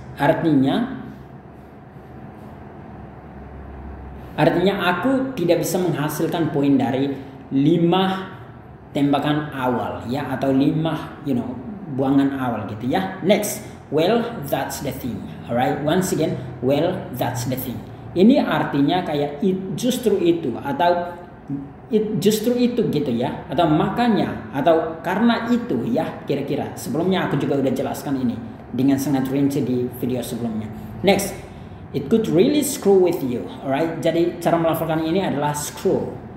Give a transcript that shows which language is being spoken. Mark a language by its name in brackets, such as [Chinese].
[Indonesian] Artinya aku tidak bisa menghasilkan poin dari 5 tembakan awal ya, atau 5 buangan awal gitu ya. [English] Next, well that's the thing. Alright, once again, well that's the thing. [Indonesian] Ini artinya kayak justru itu, atau justru itu gitu ya, atau makanya, atau karena itu ya, kira-kira. Sebelumnya aku juga udah jelaskan ini dengan sangat rinci di video sebelumnya. [English] Next, it could really screw with you. [Indonesian] Alright, jadi cara melafalkan ini adalah screw.